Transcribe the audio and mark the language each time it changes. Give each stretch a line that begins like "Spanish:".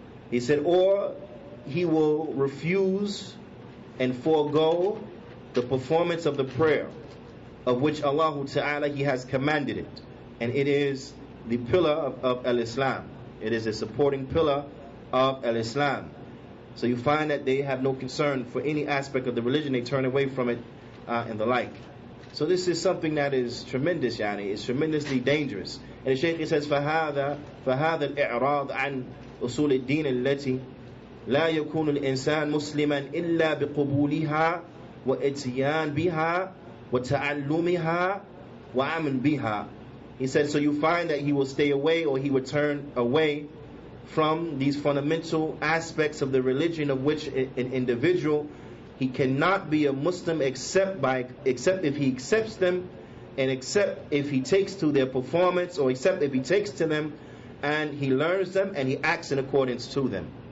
English: He said, or he will refuse and forego the performance of the prayer of which Allah Ta'ala, He has commanded it, and it is the pillar of al-Islam. It is a supporting pillar of al-Islam. So you find that they have no concern for any aspect of the religion, they turn away from it and the like. So this is something that is tremendous, Juyaanee. It's tremendously dangerous. And the Shaykh says,
Arabic: فهذا الإعراض عن أصول الدين التي لا يكون الإنسان مسلما إلا بقبولها وإتيان بها وتعلمها وعمل بها.
English: He said, so you find that he will stay away, or he will turn away from these fundamental aspects of the religion of which an individual, he cannot be a Muslim except if he accepts them, and except if he takes to their performance, or except if he takes to them and he learns them and he acts in accordance to them.